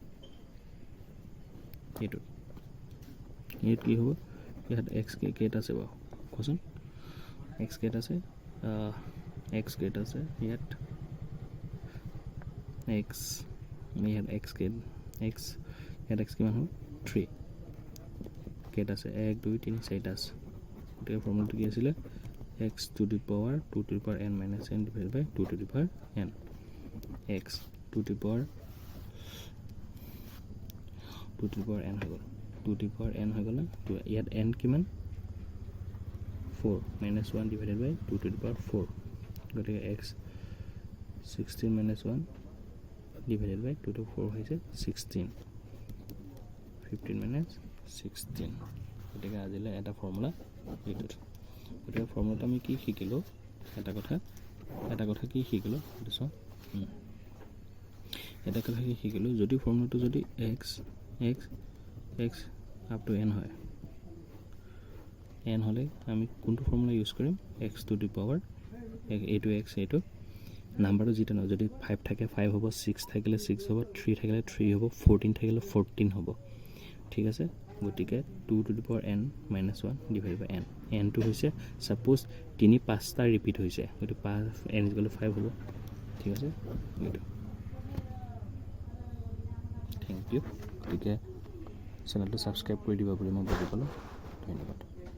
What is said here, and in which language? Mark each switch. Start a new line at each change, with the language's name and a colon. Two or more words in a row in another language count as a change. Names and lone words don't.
Assamese: এইটোত ইয়াত কি হ'ব ইয়াত এক্স কেইটা আছে বাৰু কোৱাচোন এক্স কেইটা আছে ইয়াত এক্স ইয়াত এক্স কিমান হ'ল 3 কেইটা আছে 1 2 3 4টা আছে গতিকে ফৰ্মুলাটো কি আছিলে
English: x to the power 2 to the power n minus n divided by 2 to the power n x 2 to the power n
Assamese: হৈ গ'ল
English: 2 to the power n
Assamese: হৈ গ'ল না ইয়াত n কিমান
English: 4 minus 1 divided by 2 to the power 4
Assamese: গতিকে x
English: 16 minus 1 divided by 2 to 4
Assamese: হৈছে 16 15 minus 16 গতিকে আজিলৈ এটা ফৰ্মুলা এইটোত গতিকে ফৰ্মুলাটো আমি কি শিকিলোঁ এটা কথা কি শিকিলোঁ সেইটো চাওঁ এটা কথা কি শিকিলোঁ যদি ফৰ্মুলাটো যদি
English: x up to n
Assamese: হয় n হ'লে আমি কোনটো ফৰ্মুলা ইউজ কৰিম x টু
English: the power
Assamese: এইটো x এইটো নাম্বাৰটো যিটো নহয় যদি 5 থাকে 5 হ'ব 6 থাকিলে 6 হ'ব 3 থাকিলে 3 হ'ব 14 থাকিলে 14 হ'ব ঠিক আছে গতিকে
English: 2 to the power n minus 1 divided by n
Assamese: nটো হৈছে সাপোজ 3-5টা ৰিপিট হৈছে গতিকে 5 n = 5 হ'ব ঠিক আছে এইটো
English: thank you
Assamese: গতিকে চেনেলটো সাবস্ক্ৰাইব কৰি দিবা বুলি মই বুজি পালোঁ ধন্যবাদ